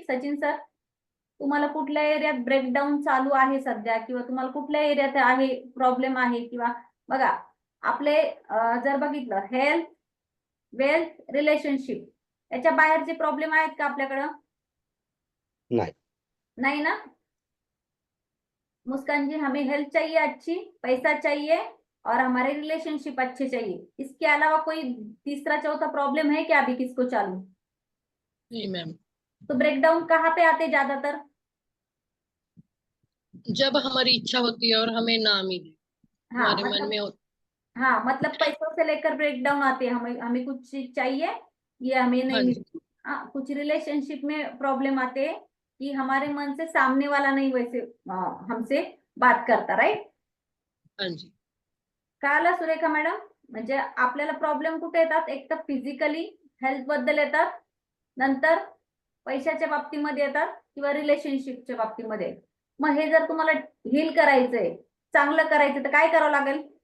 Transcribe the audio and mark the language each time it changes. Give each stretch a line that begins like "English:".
Marathi: Sachin sir, तुम्हाला कुठल्या एरियात ब्रेकडाऊन चालू आहे सध्या, किंवा तुम्हाला कुठल्या एरियात आहे प्रॉब्लेम आहे? किंवा बघा आपले जर बघितलं हेल्थ, वेल्थ, रिलेशनशिप, याच्या बाहेरचे प्रॉब्लेम आहेत का आपल्याकडं?
Hindi: नहीं नहीं ना? मुस्कान जी, हमें हेल्थ चाहिए अच्छी, पैसा चाहिए, और हमारे रिलेशनशिप अच्छे चाहिए, इसके अलावा कोई तीसरा चौथा प्रॉब्लम है क्या अभी किसको चालू? नहीं मैम। तो ब्रेकडाउन कहाँ पे आते ज्यादातर? जब हमारी इच्छा होती है और हमें ना मिले, हाँ हमारे मन मतलब, में होता। हाँ मतलब पैसों से लेकर ब्रेकडाउन आते हैं, हमें हमें कुछ चीज चाहिए, ये हमें नहीं हाँ जी। मिलती। हाँ, कुछ रिलेशनशिप में प्रॉब्लम आते हैं कि हमारे मन से सामने वाला नहीं वैसे हमसे बात करता, राइट? हाँ जी।
Marathi: कळालं सुरेखा मॅडम? म्हणजे आपल्याला प्रॉब्लेम कुठे येतात? एक तर फिजिकली हेल्थ बद्दल येतात, नंतर पैशाच्या बाबतीमध्ये येतात, किंवा रिलेशनशिपच्या बाबतीमध्ये। मग हे जर तुम्हाला हील करायचंय, चांगलं करायचं, तर काय करावं लागेल?